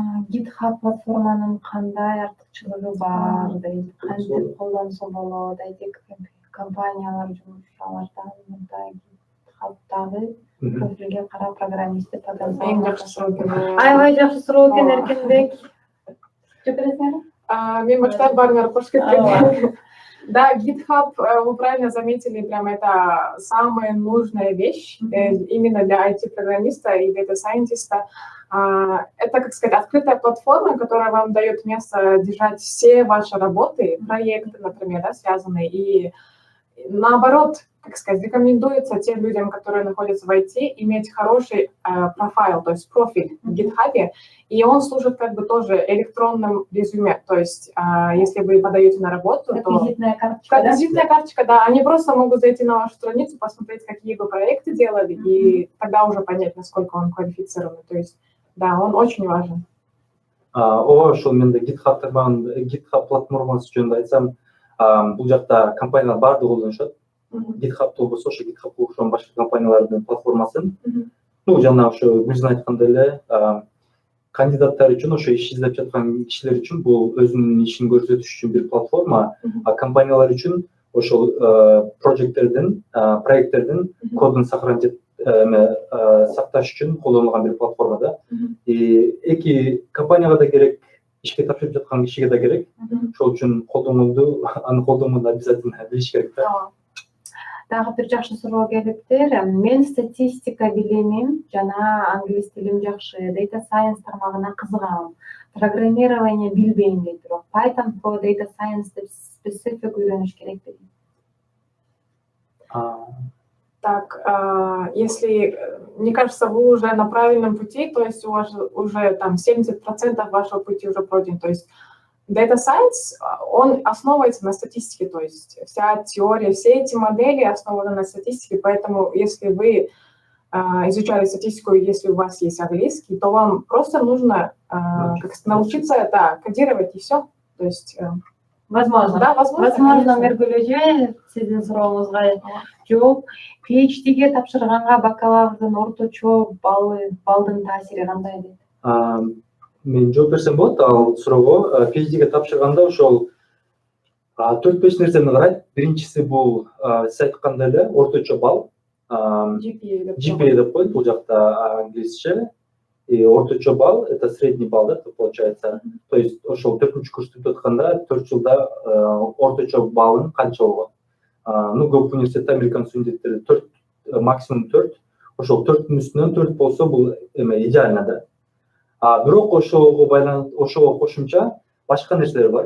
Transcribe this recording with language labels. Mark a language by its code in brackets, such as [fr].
[ky] GitHub платформанын кандай артыкчылыгы бар дейт, кантип колдонсо болот, айтек компаниялар жумушчулардан мындай GitHub'дагы профилге карап программист деп аталса. Эң жакшы суроо. Аябай жакшы суроо экен, Эркинбек. Жооп бересиңерби? Мен баштап барыңар кош кеткен. [ru] Да, GitHub, вы правильно заметили, прям это самая нужная вещь именно для IT-программиста и дата-сайентиста. Это, как сказать, открытая платформа, которая вам дает место держать все ваши работы, проекты, например, да, связанные. И наоборот, как сказать, рекомендуется тем людям, которые находятся в IT, иметь хороший профайл, то есть профиль в GitHub, и он служит как бы тоже электронным резюме. То есть, если вы подаете на работу, как то... визитная карточка, как визитная карточка, да. Они просто могут зайти на вашу страницу, посмотреть, какие вы проекты делали, и тогда уже понять, насколько он квалифицированный. То есть, да, он очень важен. [ky] Ошол менде GitHub платформасы жөнүндө айтсам, бул жакта компаниялар баардыгы колдонушат. GitHub болбосо ошо GitHub окшогон башка компаниялардын платформасын. Ну, жана ошо Гүлзин айткандай эле, кандидаттар үчүн, ошо иш издеп жаткан кишилер үчүн бул өзүнүн ишин көрсөтүш үчүн бир платформа, компаниялар үчүн ошол проекттердин кодун сакташ үчүн колдонулган бир платформа да. Эки компанияга да керек, ишке тапшырып жаткан кишиге да керек. Ошол үчүн аны колдонууну обязательно билиш керек да. Дагы бир жакшы суроо келиптир. Мен статистика билимим жана англис тилим жакшы, data science тармагына кызыгам. программирование билбейм дейт бирок [en] Python for data science [ky] деп specific үйрөнүш керек дейт. [ru] Так, если, мне кажется, вы уже на правильном пути, то есть у вас уже там 70% вашего пути уже пройден. То есть Data Science, он основывается на статистике, то есть вся теория, все эти модели основаны на статистике, поэтому если вы изучали статистику, если у вас есть английский, то вам просто нужно научиться это кодировать и все. То есть, Возможно. Да, возможно, [ky] Миргүл сиздин сурооңузга жооп. PhD-ге тапшырганга бакалаврдын орточо балдын таасири кандай дейт? Мен жооп берсем болот ал суроого. PhD-ге тапшырганда ошол 4-5 нерсени карайт. Биринчиси бул сиз айткандай эле орточо балл. GPA деп коет бул жакта англисче. [ru] И [ky] орточо балл [ru] — это средний балл, да, получается. [ky] То есть ошол 4-курс бүтүп атканда 4 жылда орточо баллын канча болгон? Ну, көп университетте, американский университеттерде 4, максимум 4. Ошол 4-түн үстүнөн 4 болсо бул идеально да. Бирок ошого кошумча башка нерселер бар.